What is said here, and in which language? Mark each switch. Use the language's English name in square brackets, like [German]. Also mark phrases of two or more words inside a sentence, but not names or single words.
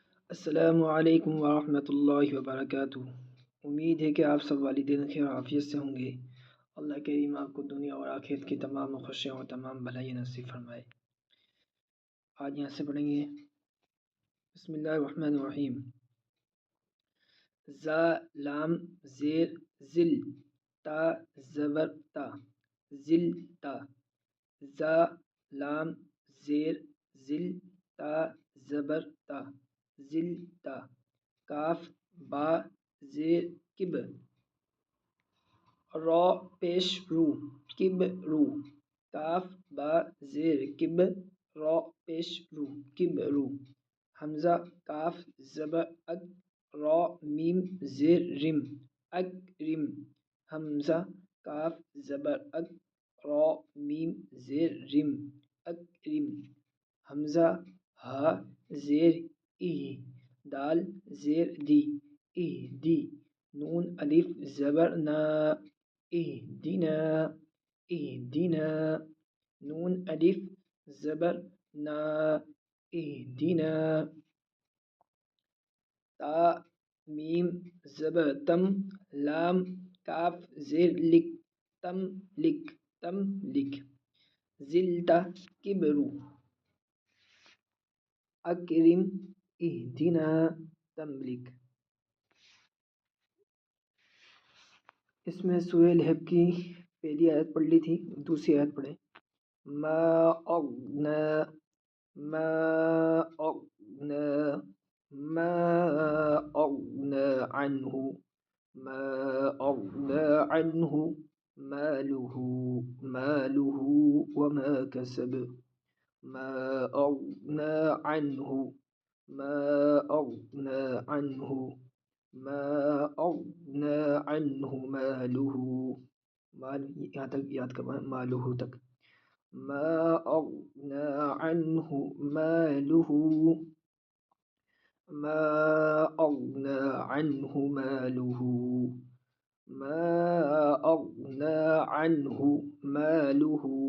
[Urdu] السلام علیکم ورحمۃ اللہ وبرکاتہ۔ امید ہے کہ آپ سب والدین خیر و عافیت سے ہوں گے۔ اللہ کریم آپ کو دنیا اور آخرت کی تمام خوشیاں اور تمام بھلائیاں نصیب فرمائے۔ آج یہاں سے پڑھیں گے [Arabic] بسم اللہ الرحمن الرحیم۔ [Urdu] زا لام زیر ذل تا زبر تا ذل تا زا لام زیر ذل تا زبر تا ذل تا کاف با زیر کب را پیش رو کب رو کاف با زیر کب را پیش رو کب رو حمزہ کاف زبر اک را میم زیر رم اک رم حمزہ کاف زبر اک را میم زیر رم اک رم حمزہ ہا زیر ای دال زیر دی ای دی نون الف زبر نا اہدنا اہدنا نون الف زبر نا اہدنا تا میم زبر تم لام کاف زیر لک تم لک تم لک زلتا کبرو اکرم اہدنا تملک۔ اس میں سورہ لہب کی پہلی آیت پڑھ لی تھی، دوسری آیت پڑھیں۔ [Arabic] ما اغنا ما اغنا ما اغنا عنہ ما اغنا عنہ مالہ مالہ وما کسب ما اغنا عنہ ما اغنا عنہ ما اغنا عنہ مالہ مال [Urdu] یہاں تک یاد کرنا [Arabic] مالہ تک ما اغنا عنہ مالہ ما اغنا عنہ مالہ ما اغنا عنہ مالہ۔